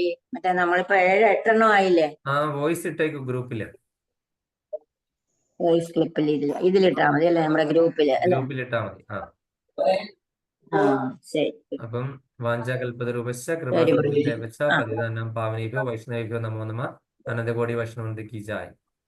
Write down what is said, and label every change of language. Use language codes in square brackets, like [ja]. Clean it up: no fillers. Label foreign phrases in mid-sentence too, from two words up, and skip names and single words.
[ml] മറ്റേ നമ്മളിപ്പോ 7-8 ആയില്ലേ? വോയിസ് ഇട്ടേക്ക് ഗ്രൂപ്പില്. വോയിസ് ക്ലിപ്പിൽ ഇതിലിട്ടാ മതി അല്ലേ? നമ്മുടെ ഗ്രൂപ്പില് അല്ലെ? ഗ്രൂപ്പിലിട്ടാ മതി. ശരി. അപ്പം വാഞ്ചാകൽപതരൂപശ്ച ശരി [sa] കൃപാകൽപതരൂപശ്ച [ml] പ്രഭുജി. [sa] പതിതാനം പാവനേഭ്യോ വൈഷ്ണവേഭ്യോ നമോ നമഃ. [hi] अनन्तकोटि वैष्णवन्ति की जाय.